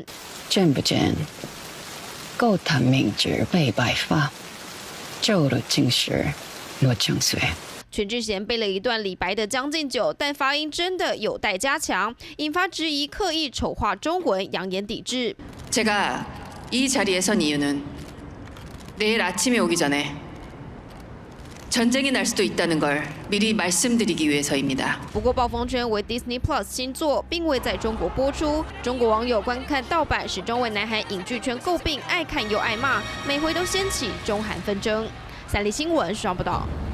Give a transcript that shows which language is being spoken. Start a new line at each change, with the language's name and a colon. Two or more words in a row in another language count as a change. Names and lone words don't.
Chinese: 见不见？高谈明志为白发，旧了今时落江水。全智贤背了一段李白的《将进酒》，但发音真的有待加强，引发质疑，刻意丑化中文，扬言抵制。
Korean: 제가 이 자리에 선 이유는 내일 아침에 오기 전에 전쟁이 날 수도 있다는 걸 미리 말씀드리기 위해서입니다.
Chinese: 不过，《暴风圈》为 Disney Plus 新作，并未在中国播出。中国网友观看盗版，始终为南韩影剧圈诟病，爱看又爱骂，每回都掀起中韩纷争。三立新闻双报道。